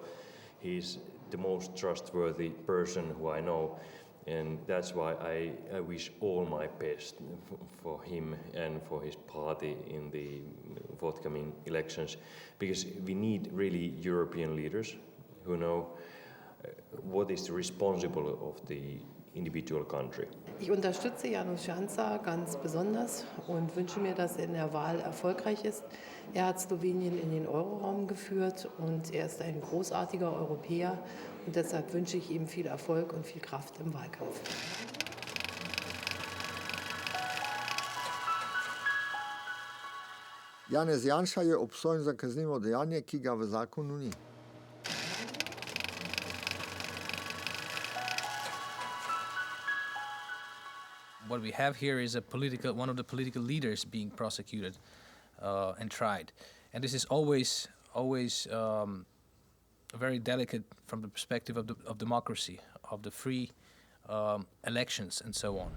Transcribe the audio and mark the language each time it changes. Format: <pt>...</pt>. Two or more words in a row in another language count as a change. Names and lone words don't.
<en>He's the most trustworthy person who I know, and that's why I wish all my best for him and for his party in the forthcoming elections, because we need really European leaders who know what is responsible of the individual country.</en> <de>Ich unterstütze Janez Janša ganz besonders und wünsche mir, dass er in der Wahl erfolgreich ist. Er hat Slowenien in den Euroraum geführt und er ist ein großartiger Europäer und deshalb wünsche ich ihm viel Erfolg und viel Kraft im Wahlkampf.</de> <sl>Janez Janša je obsojen za kaznivo dejanje, ki ga v zakonu ni.</sl> <en>What we have here is one of the political leaders being prosecuted and tried, and this is always very delicate from the perspective of democracy, of the free elections, and so on.</en>